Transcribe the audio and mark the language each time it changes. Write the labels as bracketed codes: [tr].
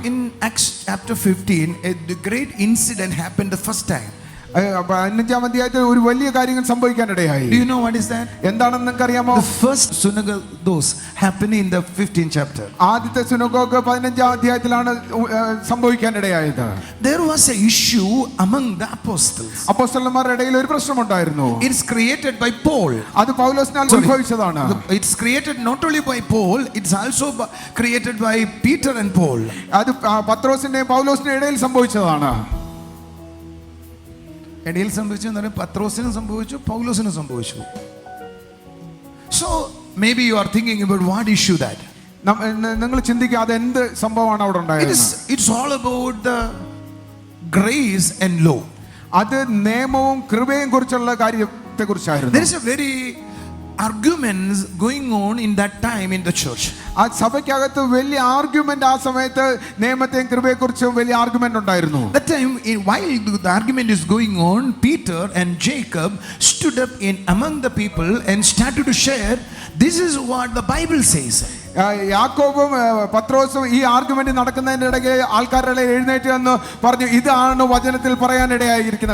[en] In Acts chapter 15, a great incident happened the first time. [ml] 15-ാം അധ്യായത്തിൽ ഒരു വലിയ കാര്യങ്ങൾ സംഭവിക്കാനിടയായി. [en] Do you know what is that? [ml] എന്താണെന്ന് നിങ്ങൾക്ക് അറിയാമോ? [en] The first synagogue those happened in the 15th chapter. [ml] ആദ്യത്തെ synagogue 15-ാം അധ്യായത്തിലാണ് സംഭവിക്കാനിടയായത്. [en] There was a issue among the apostles. [ml] അപ്പോസ്തലന്മാരുടെ ഇടയിൽ ഒരു പ്രശ്നമുണ്ടായിരുന്നു. [en] It's created by Paul. [ml] അത് പൗലോസിനാൽ ഉത്ഭവിച്ചതാണ്. [en] It's created not only by Paul, it's also created by Peter and Paul. [ml] അത് പത്രോസിന്റെയും പൗലോസിന്റെയും ഇടയിൽ സംഭവിച്ചതാണ്. ഇടയിൽ സംഭവിച്ചെന്ന് പറഞ്ഞാൽ പത്രോസിനും സംഭവിച്ചു, പൗലോസിനും സംഭവിച്ചു. [en] So maybe you are thinking about what issue that. [ml] നിങ്ങൾ ചിന്തിക്കുക അത് എന്ത് സംഭവമാണ് അവിടെ ഉണ്ടായത്? [en] It's all about the grace and law. [ml] അത് നിയമവും കൃപയും കുറിച്ചുള്ള കാര്യത്തെ കുറിച്ചായിരുന്നു. [en] There is a very arguments going on in that time in the church. [ml] ആ സഭയ്ക്കകത്ത് വലിയ ആർഗ്യുമെന്റ് ആ സമയത്ത് നിയമത്തെയും കൃപയെക്കുറിച്ചും വലിയ ആർഗ്യുമെന്റ് ഉണ്ടായിരുന്നു. [en] That time, while the argument is going on, Peter and Jacob stood up in among the people and started to share, this is what the Bible says. [ml] യാക്കോബും പത്രോസും ഈ ആർഗ്യുമെന്റ് നടക്കുന്നതിന്റെ ഇടയ്ക്ക് ആൾക്കാരുടെ എഴുന്നേറ്റ് എന്ന് പറഞ്ഞു, ഇതാണ് വചനത്തിൽ പറയാനിടയായിരിക്കുന്ന